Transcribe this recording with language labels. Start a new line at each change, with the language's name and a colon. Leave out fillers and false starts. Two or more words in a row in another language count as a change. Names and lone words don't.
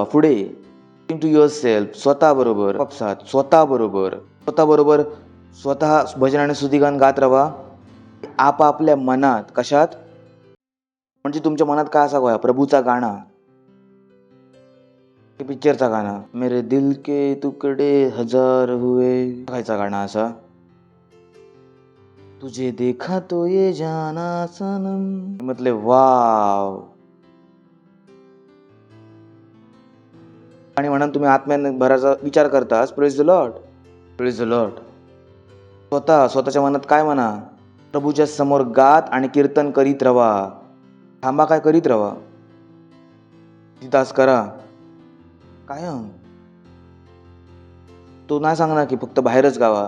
Marathi: पुढे
English: to your self.
Marathi: स्वतः बरोबर स्वतः बरोबर स्वतः भजन आणि स्तुतिगान गात राहा. आपापल्या मनात. कशात? म्हणजे तुमच्या मनात काय असा गोया? प्रभूचा गाणं, पिक्चरचा गाणं,
Hindi: मेरे दिल के तुकडे हजार हुए
Marathi: खायचा गाणं असा.
Hindi: तुझे देखा तो ये जाना सनम.
Marathi: म्हटले वाव. आणि म्हणून तुम्ही आत्म्याने भराचा विचार करतास.
English: Praise the Lord, praise the Lord.
Marathi: स्वतःच्या मनात काय म्हणा? प्रभूच्या समोर गात आणि कीर्तन करीत रवा. थांबा काय करीत रवा. तास करा कायम. तो नाही सांगणार की फक्त बाहेरच गावा.